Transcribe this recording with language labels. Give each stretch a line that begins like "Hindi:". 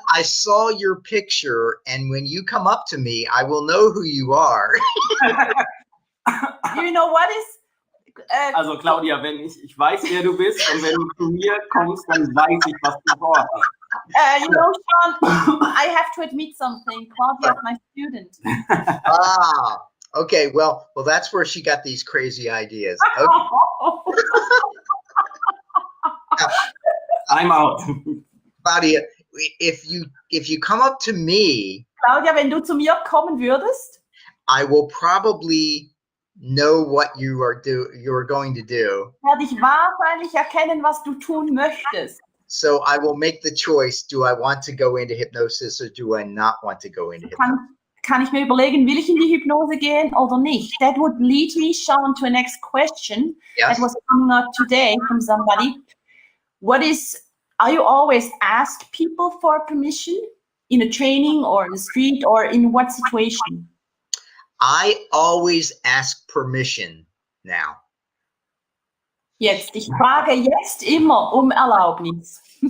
English: I saw your picture, and when you come up to me, I will know who you are. You know what is...
German: Also Claudia, wenn ich weiß, wer du bist, und wenn du zu mir kommst, dann weiß ich, was du vorhast.
English: You know, Sean, I have to admit something. Claudia is my student. Okay. Well, that's where she got these crazy ideas. Okay. I'm out. Claudia, if you come up to me,
German: Claudia, wenn du zu mir kommen würdest,
English: I will probably know what you are going to do.
German: Werde ich wahrscheinlich erkennen, was du tun möchtest.
English: So I will make the choice. Do I want to go into hypnosis or do I not want to go into hypnosis?
German: Kann ich mir überlegen, will ich in die Hypnose gehen oder nicht?
English: That would lead me, Sean, to a next question that was coming up today from somebody. Are you always ask people for permission in a training or in the street, or in what situation? I always ask permission now.
German: Jetzt, ich frage jetzt immer Erlaubnis.